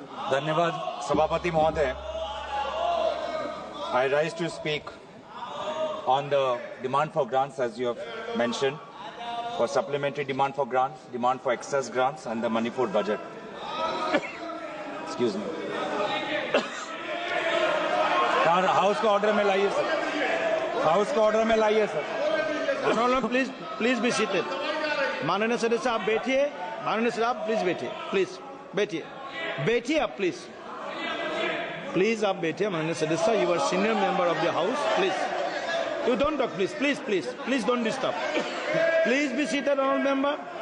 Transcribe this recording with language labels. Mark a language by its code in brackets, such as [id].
[hi] धन्यवाद सभापति महोदय. [en] I rise to speak on the demand for grants, as you have mentioned, for supplementary demand for grants, demand for excess grants, and the Manipur budget. Excuse me. [hi] House को order में लाइए sir. House को order में लाइए sir. [en] Honorable, please be seated. [hi] माननीय सदस्य आप बैठिए. माननीय सदस्य आप प्लीज बैठिए. प्लीज बैठिए. बैठिए आप प्लीज. प्लीज आप बैठिए माननीय सदस्य. [en] You are senior member of the house. Please you don't talk. Please don't disturb. Please be seated honorable member.